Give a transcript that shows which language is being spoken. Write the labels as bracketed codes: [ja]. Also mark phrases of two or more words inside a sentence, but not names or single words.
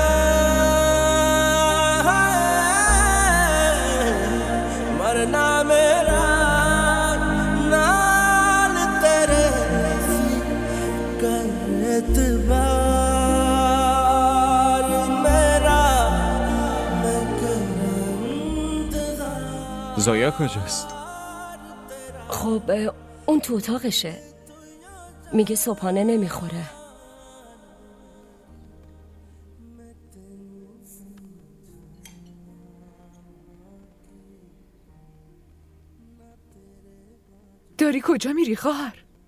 [pa] ਮਰਨਾ ਮੇਰਾ ਨਾਲ ਤੇਰੇ ਇਤਬਾਰ ਮੇਰਾ ਮੈਂ ਕਰਮ [fa] زویا کجاست؟ خب اون تو اتاقشه. میگه صبحانه نمیخوره. داری کجا میری خواهر؟